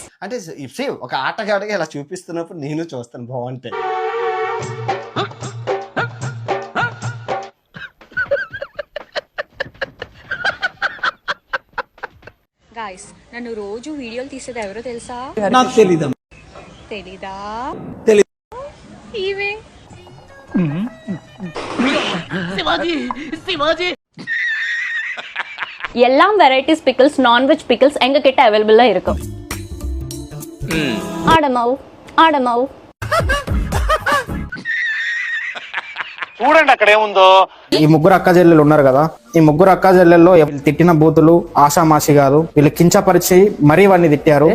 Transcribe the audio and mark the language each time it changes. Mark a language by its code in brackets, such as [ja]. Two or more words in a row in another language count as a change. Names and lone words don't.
[te] అంటే ఒక ఆటగాడిగా ఇలా చూపిస్తున్నప్పుడు నేను చూస్తాను, బాగుంటాయి. గాయ్స్, నన్ను రోజు వీడియోలు తీసేది ఎవరో తెలుసా? నాకు తెలీదా? [ta] எல்லாம் [en] varieties pickles, nonveg pickles [ta] எங்க கிட்ட அவைலபிளா இருக்கும். [te] ఆడమావు చూడండి అక్కడ ఏముందో. ఈ 3 అక్క చెల్లెలు ఉన్నారు కదా, ఈ 3 అక్క చెల్లెల్లో తిట్టిన బూతులు ఆషామాషి కాదు. వీళ్ళు కించపరిచి మరీ వాడిని తిట్టారు.